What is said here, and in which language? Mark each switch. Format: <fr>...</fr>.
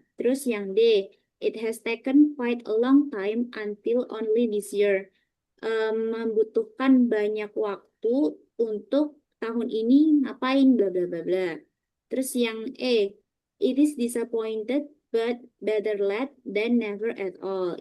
<id>Terus yang D,</id> <en>it has taken quite a long time until only this year.</en> <id>Membutuhkan banyak waktu untuk tahun ini ngapain bla bla bla bla. Terus yang E,</id> <en>it is disappointed but better late than never at all.</en>